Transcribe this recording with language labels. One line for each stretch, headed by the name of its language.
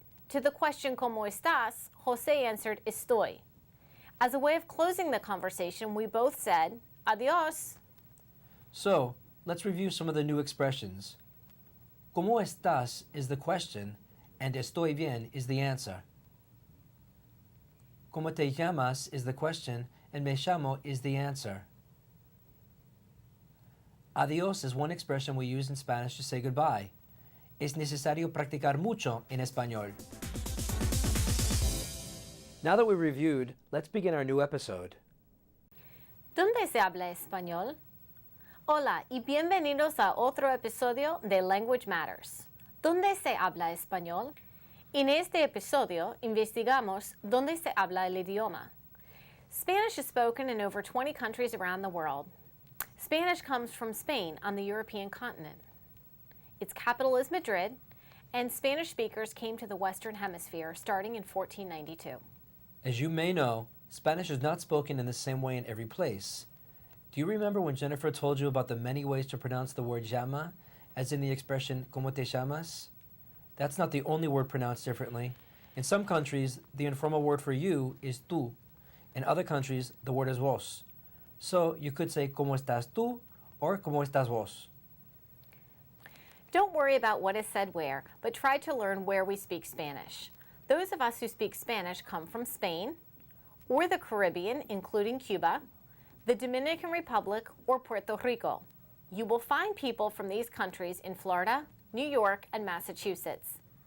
English: To the question,
Spanish: ¿Cómo estás?,
English: José answered, estoy. As a way of closing the conversation, we both said, adiós. So, let's review some of the new expressions.
Spanish: ¿Cómo estás
English: is the question, and
Spanish: estoy bien
English: is the answer.
Spanish: ¿Cómo te llamas
English: is the question, and
Spanish: me llamo
English: is the answer. Adiós is one expression we use in Spanish to say goodbye.
Spanish: Es necesario practicar mucho en español.
English: Now that we've reviewed, let's begin our new episode.
Spanish: ¿Dónde se habla español? Hola y bienvenidos a otro episodio de Language Matters. ¿Dónde se habla español? En este episodio investigamos dónde se habla el idioma.
English: Spanish is spoken in over 20 countries around the world. Spanish comes from Spain on the European continent. Its capital is Madrid, and Spanish speakers came to the Western Hemisphere starting in 1492. As you may know, Spanish is not spoken in the same way in every place. Do you remember when Jennifer told you about the many ways to pronounce the word llama, as in the expression
Spanish: ¿Cómo te llamas?
English: That's not the only word pronounced differently. In some countries, the informal word for you is tú. In other countries, the word is vos. So you could say
Spanish: ¿Cómo estás tú? Or ¿Cómo estás vos?
English: Don't worry about what is said where, but try to learn where we speak Spanish. Those of us who speak Spanish come from Spain, or the Caribbean, including Cuba, the Dominican Republic, or Puerto Rico. You will find people from these countries in Florida, New York, and Massachusetts.